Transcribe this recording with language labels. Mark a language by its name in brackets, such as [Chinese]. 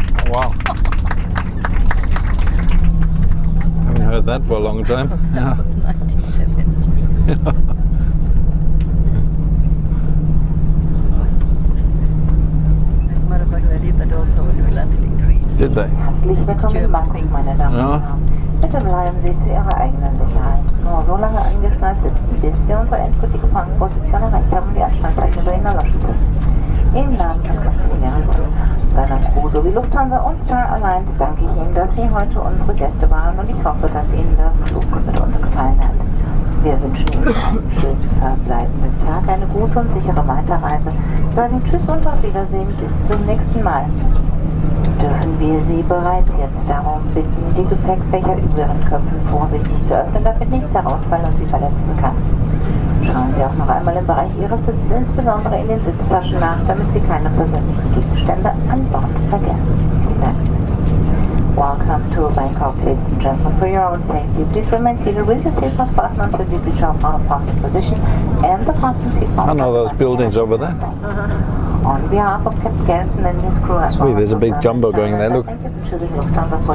[English] Wow. Haven't heard that for a long time. That was 1970s. As a matter of fact, they did that also when we landed in Crete. Did they? [German] Herzlich willkommen in Bangkok, meine Damen und Ja. Herren. Bitte bleiben Sie zu Ihrer eigenen Sicherheit nur so lange angeschnallt sitzen, bis wir unsere endgültige Fangposition erreicht haben und die Anschnallzeichen bei Ihnen erloschen sind. Im Namen von Captain Garrison, seiner Crew sowie Lufthansa und Star Alliance danke ich Ihnen, dass Sie heute unsere Gäste waren und ich hoffe, dass Ihnen der Flug mit uns gefallen hat. Wir wünschen Ihnen einen schönen verbleibenden Tag, eine gute und sichere Weiterreise, sagen Tschüss und auf Wiedersehen bis zum nächsten Mal. Dürfen wir Sie bereits jetzt darum bitten, die Gepäckfächer über Ihren Köpfen vorsichtig zu öffnen, damit nichts herausfallen und Sie verletzen kann. Schauen Sie auch noch einmal im Bereich Ihres Sitzes, insbesondere in den Sitztaschen nach, damit Sie keine persönlichen Gegenstände an Bord vergessen. Vielen Dank. [English] Welcome to Bangkok, ladies and gentlemen. For your own safety, please remain seated with your seatbelt fastened until you reach our final fasten position and the fasten seatbelt. I know those buildings over there. On behalf of Captain Garrison and his crew as well. Wait, there's a big jumbo going there, look. Thank you for choosing Lufthansa for